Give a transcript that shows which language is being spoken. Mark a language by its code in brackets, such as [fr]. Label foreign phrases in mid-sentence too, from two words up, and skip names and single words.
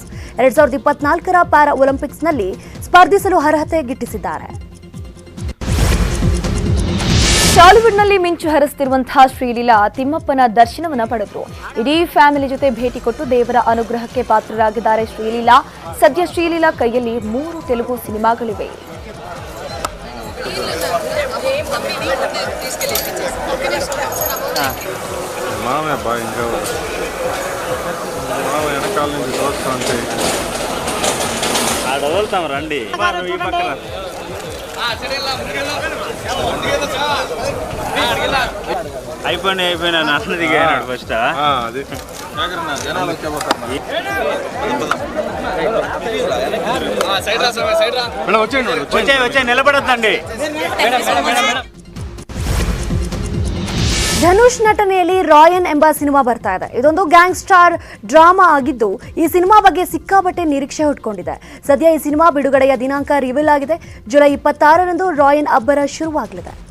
[kn] 2024ರ ಪ್ಯಾರಾ ಒಲಿಂಪಿಕ್ಸ್ನಲ್ಲಿ ಸ್ಪರ್ಧಿಸಲು ಅರ್ಹತೆ ಗಿಟ್ಟಿಸಿದ್ದಾರೆ. ಟಾಲಿವುಡ್ನಲ್ಲಿ ಮಿಂಚು ಹರಿಸುತ್ತಿರುವಂತಹ ಶ್ರೀಲೀಲಾ ತಿಮ್ಮಪ್ಪನ ದರ್ಶನವನ್ನ ಪಡೆದರು. ಇಡೀ ಫ್ಯಾಮಿಲಿ ಜೊತೆ ಭೇಟಿ ಕೊಟ್ಟು ದೇವರ ಅನುಗ್ರಹಕ್ಕೆ ಪಾತ್ರರಾಗಿದ್ದಾರೆ ಶ್ರೀಲೀಲಾ. ಸದ್ಯ ಶ್ರೀಲೀಲಾ ಕೈಯಲ್ಲಿ 3 ತೆಲುಗು ಸಿನಿಮಾಗಳಿವೆ. [te] రండి అయిపోయినా నాన్న దిగాడు ఫస్ట్ వచ్చే నిలబడద్దండి. [kn] ಧನುಷ್ ನಟನೆಯಲ್ಲಿ ರಾಯನ್ ಎಂಬ ಸಿನಿಮಾ ಬರ್ತಾ ಇದೆ. ಇದೊಂದು [en] gangster drama [kn] ಆಗಿದ್ದು ಈ ಸಿನಿಮಾ ಬಗ್ಗೆ ಸಿಕ್ಕಾಪಟ್ಟೆ ನಿರೀಕ್ಷೆ ಹುಟ್ಕೊಂಡಿದೆ. ಸದ್ಯ ಈ ಸಿನಿಮಾ ಬಿಡುಗಡೆಯ ದಿನಾಂಕ ರಿವೀಲ್ ಆಗಿದೆ. ಜುಲೈ 26ರಂದು ರಾಯನ್ ಅಬ್ಬರ ಶುರುವಾಗಲಿದೆ.